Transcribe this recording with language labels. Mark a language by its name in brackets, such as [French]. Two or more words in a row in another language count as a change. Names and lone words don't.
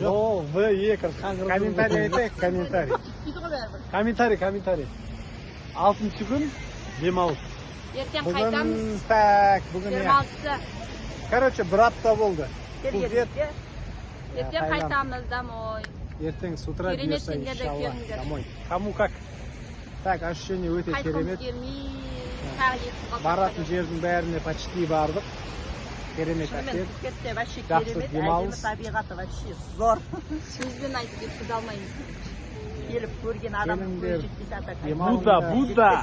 [Kazakh] Жоқ, В, комментарий айтайық, комментарий. Сөйтіп ғой бәрібір. Комментарий. 6-шы күн демалыс. Ертең қайтамыз. Бүгін 26-сы. Короче, бір апта болды. Ертең қайтамыз домой. [Russian] Ертең с утра [Kazakh] Керемет бұйырса, сендер де иншалла, келіңдер. [Russian] домой. Кому как? Так, ощущение өте [Kazakh] Қайтқымыз керемет. келмей, тағы екі қалсақ Баратын жердің бәріне почти бардық. Керемет әсер. Кетте вообще Жақсы керемет, демалыс. әдемі табиғаты вообще зор. сөзбен айтып жеткізе алмаймыз. Келіп көрген адам Келіңдер. демалыс. Будда.